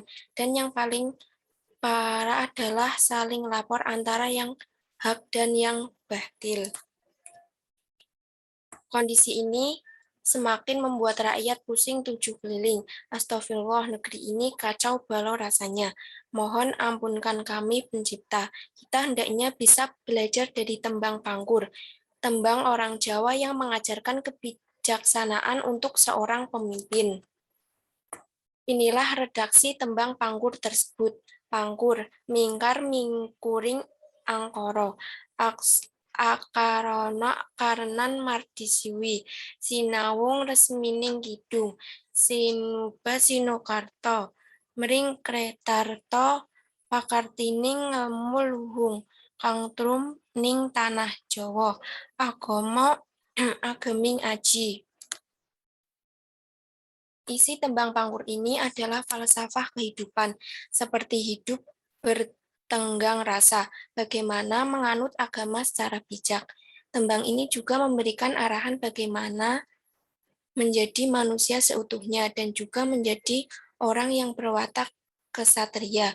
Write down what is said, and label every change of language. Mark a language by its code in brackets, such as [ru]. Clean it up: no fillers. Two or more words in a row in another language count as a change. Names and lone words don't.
[id] Dan yang paling parah adalah saling lapor antara yang hak dan yang batil. Kondisi ini semakin membuat rakyat pusing tujuh keliling. Astagfirullah, negeri ini kacau balau rasanya. Mohon ampunkan kami pencipta. Kita hendaknya bisa belajar dari tembang pangkur. Tembang orang Jawa yang mengajarkan kebijaksanaan untuk seorang pemimpin. Inilah redaksi tembang pangkur tersebut. [jv] Pangkur, mingkar mingkuring angkoro, akarana karenan mardisiwi, sinawung resmining kidung, sinuba sinokarto, mering kretarto pakartining ngemu luhung, kang trum ning tanah Jawa, agama ageming aji. [id] Isi tembang Pangkur ini adalah falsafah kehidupan, seperti hidup bertenggang rasa, bagaimana menganut agama secara bijak. Tembang ini juga memberikan arahan bagaimana menjadi manusia seutuhnya dan juga menjadi orang yang berwatak kesatria.